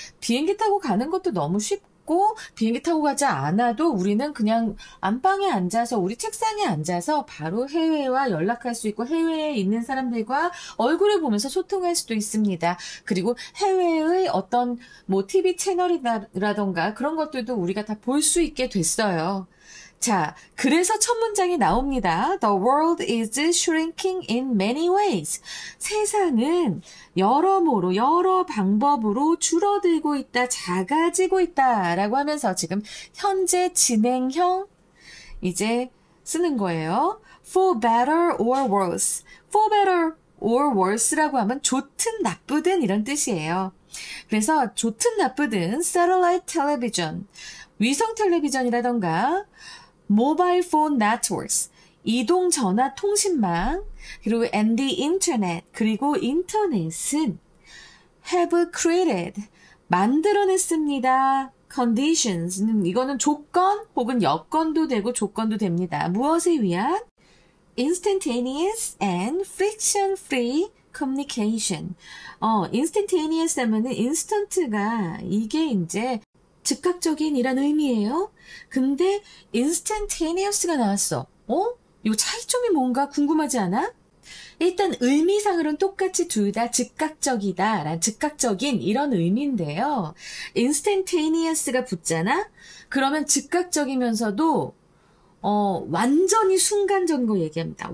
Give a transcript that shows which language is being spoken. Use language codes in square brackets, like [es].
[ko] 비행기 타고 가는 것도 너무 쉽고 비행기 타고 가지 않아도 우리는 그냥 안방에 앉아서 우리 책상에 앉아서 바로 해외와 연락할 수 있고 해외에 있는 사람들과 얼굴을 보면서 소통할 수도 있습니다. 그리고 해외의 어떤 뭐 TV 채널이라던가 그런 것들도 우리가 다 볼 수 있게 됐어요. 자, 그래서 첫 문장이 나옵니다. [en] The world is shrinking in many ways. [ko] 세상은 여러모로 여러 방법으로 줄어들고 있다, 작아지고 있다 라고 하면서 지금 현재 진행형 이제 쓰는 거예요. For better or worse. For better or worse라고 하면 좋든 나쁘든 이런 뜻이에요. 그래서 좋든 나쁘든 satellite television, 위성 텔레비전이라던가 mobile phone networks, 이동 전화 통신망, 그리고 and the internet, 그리고 인터넷은 have created, 만들어냈습니다. conditions, 이거는 조건 혹은 여건도 되고 조건도 됩니다. 무엇을 위한? [en] instantaneous and friction-free communication. instantaneous 하면은 instant가 이게 이제 [ko] 즉각적인이란 의미예요. 근데 instantaneous가 나왔어. 이 차이점이 뭔가 궁금하지 않아? 일단 의미상으로는 똑같이 둘 다 즉각적이다, 즉각적인 이런 의미인데요. instantaneous가 붙잖아? 그러면 즉각적이면서도 완전히 순간적인 거 얘기합니다.